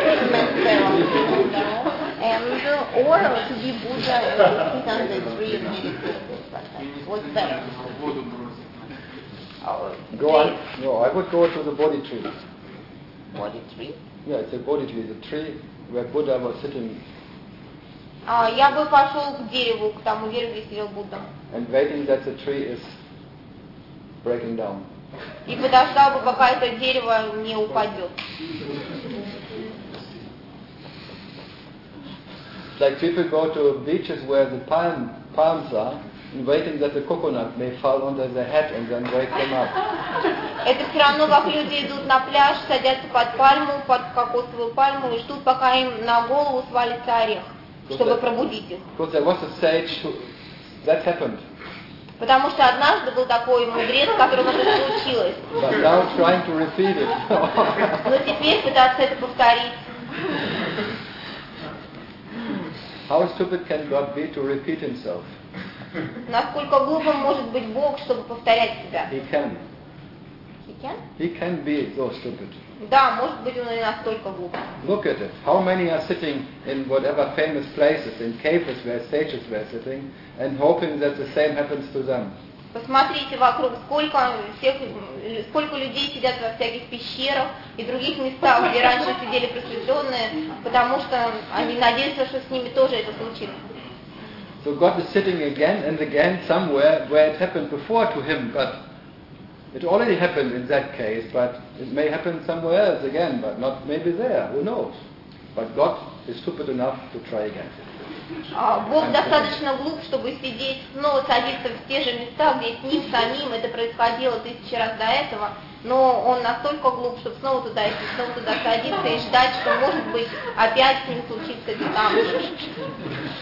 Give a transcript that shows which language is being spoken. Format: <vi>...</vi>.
<en>And or to be Buddha and sit on the tree and what's that? I would go to the Bodhi tree. Bodhi tree? Yeah, it's a Bodhi tree, the tree where Buddha was sitting.</en> <ru>Я бы пошел к дереву, к тому дереву, где сидел Будда.</ru> <en>And waiting that the tree is breaking down.</en> <ru>И подождал бы, пока это дерево не упадет.</ru> <en>Like people go to beaches where the palm palms are, and waiting that the coconut may fall under their head and then wake them up.</en> <ru>Это все равно, как люди идут на пляж, садятся под пальму, под кокосовую пальму, и ждут, пока им на голову свалится орех, чтобы пробудить их.</ru> <en>Because there was a sage who... that happened.</en> <ru>Потому что однажды был такой мудрец, которым это случилось.</ru> <en>But now trying to repeat it.</en> <ru>Но теперь пытаться это повторить.</ru> <en>How stupid can God be to repeat himself?</en> <ru>Насколько глупым может быть Бог, чтобы повторять себя?</ru> <en>He can. He can? He can be so stupid.</en> <ru>Да, может быть он и настолько глуп.</ru> <en>Look at it. How many are sitting in whatever famous places, in caves where sages were sitting, and hoping that the same happens to them?</en> <ru>Посмотрите вокруг, сколько людей сидят во всяких пещерах и других местах, где раньше сидели просветленные, потому что они надеются, что с ними тоже это случится.</ru> <en>So God is sitting again and again somewhere where it happened before to him, but it already happened in that case, but it may happen somewhere else again, but not maybe there, who knows? But God is stupid enough to try again.</en> <ru>Бог достаточно глуп, чтобы сидеть снова, садиться в те же места, где с ним самим это происходило тысячи раз до этого, но он настолько глуп, чтобы снова туда идти, снова туда садиться и ждать, что может быть опять с ним случится это там.</ru>